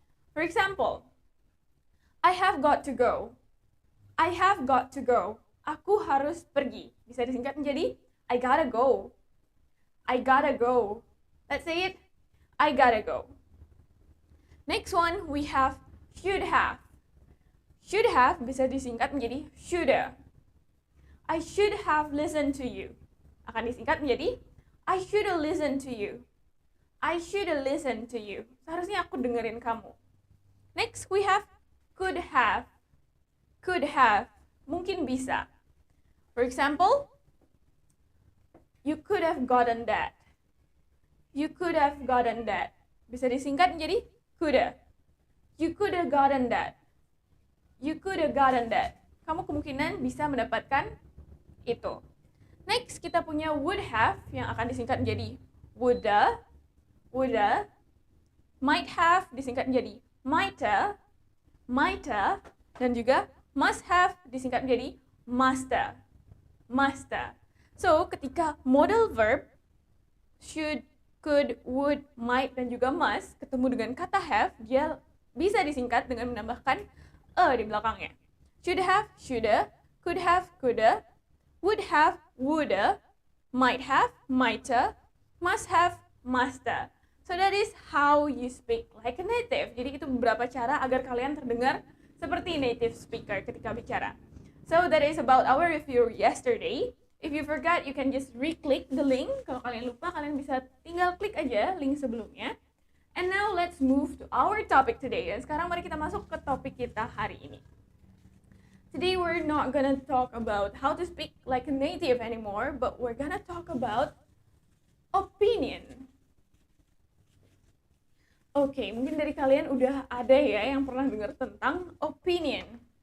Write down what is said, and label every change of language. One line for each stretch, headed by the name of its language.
English: For example, I have got to go. I have got to go.
Indonesian: Aku harus pergi. Bisa disingkat menjadi
English: I gotta go. I gotta go. Let's say it. I gotta go. Next one, we have should have.
Indonesian: Should have bisa disingkat menjadi shoulda.
English: I should have listened to you.
Indonesian: Akan disingkat menjadi
English: I should have listened to you. I should have listened to you.
Indonesian: Seharusnya aku dengerin kamu.
English: Next, we have could have. Could have.
Indonesian: Mungkin bisa.
English: For example, you could have gotten that. You could have gotten that.
Indonesian: Bisa disingkat menjadi coulda.
English: You could have gotten that. You could have gotten that.
Indonesian: Kamu kemungkinan bisa mendapatkan Itu. Next, kita punya would have yang akan disingkat menjadi woulda, woulda, might have disingkat menjadi mighta, mighta, dan juga must have disingkat menjadi musta, musta. So, ketika modal verb should, could, would, might, dan juga must ketemu dengan kata have, dia bisa disingkat dengan menambahkan a di belakangnya.
English: Should have, shoulda, could have, coulda, would have, woulda, might have, mighta, must have, musta. So that is how you speak like a native.
Indonesian: Jadi itu beberapa cara agar kalian terdengar seperti native speaker ketika bicara.
English: So that is about our review yesterday. If you forgot, you can just re-click the link.
Indonesian: Kalau kalian lupa, kalian bisa tinggal klik aja link sebelumnya.
English: And now let's move to our topic today.
Indonesian: Dan sekarang mari kita masuk ke topik kita hari ini.
English: Today we're not gonna talk about how to speak like a native anymore, but we're gonna talk about opinion.
Indonesian: Oke, mungkin dari kalian udah ada ya yang pernah dengar tentang opinion.